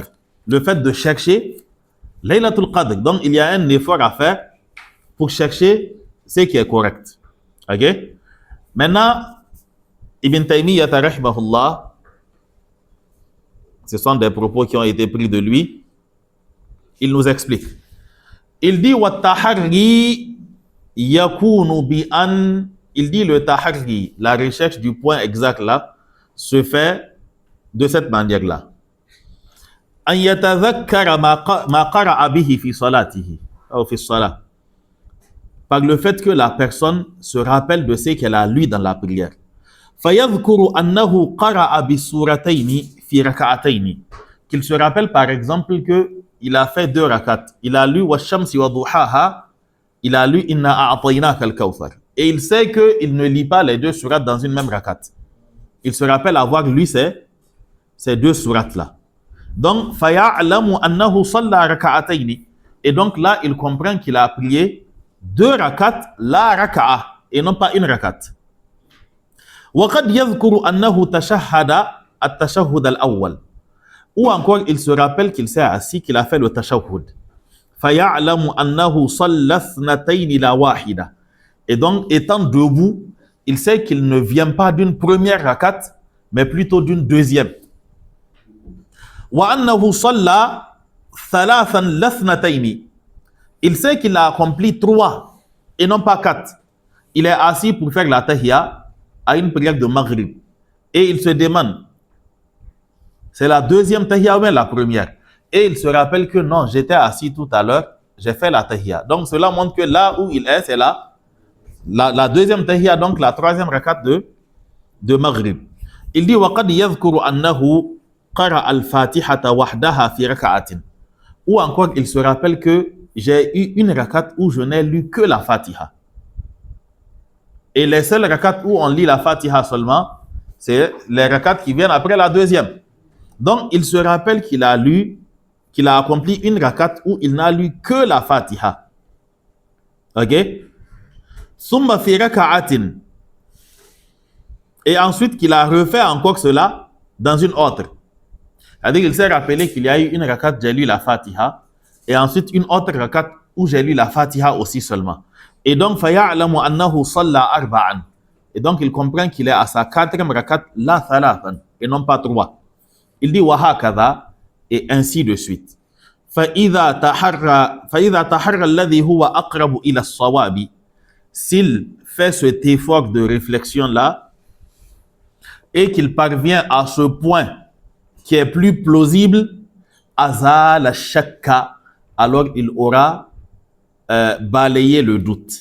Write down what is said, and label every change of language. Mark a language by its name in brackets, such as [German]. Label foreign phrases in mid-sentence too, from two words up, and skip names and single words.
[French] Le fait de chercher [Arabic] ليلة القدر. [French] Donc, il y a un effort à faire pour chercher ce qui est correct. Ok? Maintenant, Ibn Taymiyyah rahimahullah, ce sont des propos qui ont été pris de lui. Il nous explique. Il dit [Arabic] والتحري يكون بأن. [French] Il dit le taharri, la recherche du point exact là, se fait de cette manière-là. [Arabic] أن يتذكر ما قرأ به في صلاته ou في صلاة. [French] Par le fait que la personne se rappelle de ce qu'elle a lu dans la prière. [Arabic] فيذكر أنه قرأ بسورتين في ركعتين. [French] Qu'il se rappelle par exemple que il a fait 2 rakats. Il a lu [Arabic] والشمس وضحاها. [French] Il a lu [Arabic] إنا أعطيناك الكوثر. [French] Et il sait qu'il ne lit pas les 2 sourates dans une même rakat. Il se rappelle avoir lu ces 2 sourates-là. Donc, [Arabic] فيعلم أنه صلى ركعتين. [French] Et donc là, il comprend qu'il a prié 2 rakats, la raka'a, et non pas une rakat. [Arabic] وقد يذكر أنه تشهد التشهد الأول. [French] Ou encore, il se rappelle qu'il s'est assis, qu'il a fait le tashahhud. [Arabic] فيعلم أنه صلى اثنتين لا واحدة. [French] Et donc, étant debout, il sait qu'il ne vient pas d'une première rakat, mais plutôt d'une deuxième. [Arabic] وأنه صلى ثلاثا لاثنتين. [French] Il sait qu'il a accompli 3 et non pas 4. Il est assis pour faire la tahiyya à une prière de Maghrib. Et il se demande, c'est la deuxième tahiyya ou bien la première? Et il se rappelle que non, j'étais assis tout à l'heure, j'ai fait la tahiyya. Donc cela montre que là où il est, c'est la deuxième tahiyya, donc la 3e rakat de Maghrib. Il dit, [Arabic] وَقَدْ يَذْكُرُ أَنَّهُ قَرَأَ الْفَاتِحَةَ وَحْدَهَا فِي رَكَعَةٍ. [French] Ou encore, il se rappelle que j'ai eu une rakat où je n'ai lu que la Fatiha. Et les seules rakats où on lit la Fatiha seulement, c'est les rakats qui viennent après la deuxième. Donc, il se rappelle qu'il a accompli une rakat où il n'a lu que la Fatiha. [Arabic] Ok? ثم في ركعة. [French] Et ensuite qu'il a refait encore cela dans une autre. C'est-à-dire qu'il s'est rappelé qu'il y a eu une rakat, j'ai lu la Fatiha, et ensuite une autre rakat où j'ai lu la Fatiha aussi seulement. Et donc, [Arabic] فيعلم أنه صلى أربعا. [French] Et donc, il comprend qu'il est à sa 4e rakat, la thalathan, et non pas 3. Il dit, [Arabic] وهكذا, [French] et ainsi de suite. [Arabic] فإذا تحرى الذي هو أقرب إلى الصواب. [French] S'il fait cet effort de réflexion-là, et qu'il parvient à ce point qui est plus plausible, [Arabic] أزال الشك, [French] alors il aura balayé le doute.